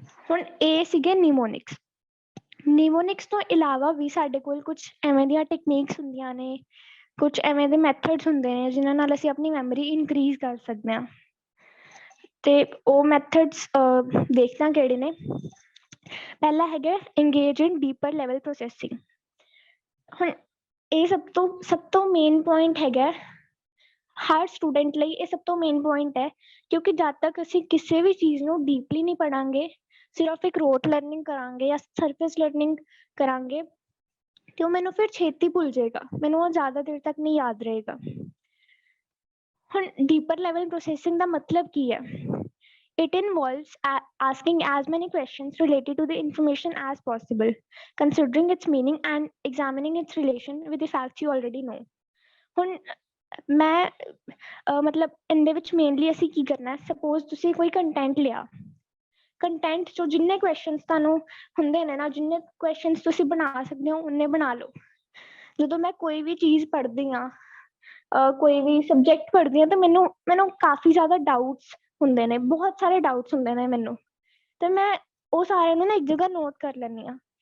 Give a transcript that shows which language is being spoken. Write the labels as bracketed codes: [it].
[pa] ਹੁਣ ਇਹ ਸੀਗੇ ਨਿਮੋਨਿਕਸ। ਨਿਮੋਨਿਕਸ ਤੋਂ ਇਲਾਵਾ ਵੀ ਸਾਡੇ ਕੋਲ ਕੁਛ ਐਵੇਂ ਦੀਆਂ ਟੈਕਨੀਕਸ ਹੁੰਦੀਆਂ ਨੇ, ਕੁਛ ਐਵੇਂ ਦੇ ਮੈਥਡਸ ਹੁੰਦੇ ਨੇ ਜਿਨ੍ਹਾਂ ਨਾਲ ਅਸੀਂ ਆਪਣੀ ਮੈਮਰੀ ਇਨਕਰੀਜ਼ ਕਰ ਸਕਦੇ ਹਾਂ, ਤੇ ਉਹ ਮੈਥਡਸ ਦੇਖਦੇ ਹਾਂ ਕਿਹੜੇ ਨੇ। ਪਹਿਲਾ ਹੈਗਾ [en] engage in deeper level processing। [pa] ਹੁਣ ਇਹ ਸਭ ਤੋਂ ਮੇਨ ਪੁਆਇੰਟ ਹੈਗਾ ਹਰ ਸਟੂਡੈਂਟ ਲਈ, ਇਹ ਸਭ ਤੋਂ ਮੇਨ ਪੁਆਇੰਟ ਹੈ, ਕਿਉਂਕਿ ਜਦ ਤੱਕ ਅਸੀਂ ਕਿਸੇ ਵੀ ਚੀਜ਼ ਨੂੰ ਡੀਪਲੀ ਨਹੀਂ ਪੜਾਂਗੇ, ਸਿਰਫ ਇੱਕ ਰੋਟ ਲਰਨਿੰਗ ਕਰਾਂਗੇ ਜਾਂ ਸਰਫੇਸ ਲਰਨਿੰਗ ਕਰਾਂਗੇ, ਤੇ ਉਹ ਮੈਨੂੰ ਫਿਰ ਛੇਤੀ ਭੁੱਲ ਜਾਏਗਾ, ਮੈਨੂੰ ਉਹ ਜ਼ਿਆਦਾ ਦੇਰ ਤੱਕ ਨਹੀਂ ਯਾਦ ਰਹੇਗਾ। ਹੁਣ ਡੀਪਰ ਲੈਵਲ ਪ੍ਰੋਸੈਸਿੰਗ ਦਾ ਮਤਲਬ ਕੀ ਹੈ? [en] It involves asking as many questions related to the information as possible, considering its meaning and examining its relation with the facts you already know. [pa] ਹੁਣ ਮੈਂ ਮਤਲਬ ਇਹਦੇ ਵਿੱਚ ਮੇਨਲੀ ਅਸੀਂ ਕੀ ਕਰਨਾ ਹੈ, ਸਪੋਜ਼ ਤੁਸੀਂ ਕੋਈ ਕੰਟੈਂਟ ਲਿਆ, ਕੰਟੈਂਟ ਚੋਂ ਜਿੰਨੇ ਕੁਐਸਚਨਸ ਤੁਹਾਨੂੰ ਹੁੰਦੇ ਨੇ ਨਾ, ਜਿੰਨੇ ਕੁਐਸਚਨਸ ਤੁਸੀਂ ਬਣਾ ਸਕਦੇ ਹੋ ਉਨੇ ਬਣਾ ਲਓ। ਜਦੋਂ ਮੈਂ ਕੋਈ ਵੀ ਚੀਜ਼ ਪੜ੍ਹਦੀ ਹਾਂ, ਕੋਈ ਵੀ ਸਬਜੈਕਟ ਪੜ੍ਹਦੀ ਹਾਂ, ਤਾਂ ਮੈਨੂੰ ਕਾਫੀ ਜ਼ਿਆਦਾ ਡਾਊਟਸ ਹੁੰਦੇ ਨੇ, ਬਹੁਤ ਸਾਰੇ ਡਾਊਟਸ ਹੁੰਦੇ ਨੇ ਮੈਨੂੰ, ਤੇ ਮੈਂ ਉਹ ਸਾਰਿਆਂ ਨੂੰ ਨਾ ਇੱਕ ਜਗ੍ਹਾ ਨੋਟ ਕਰ ਲੈਂਦੀ ਹਾਂ।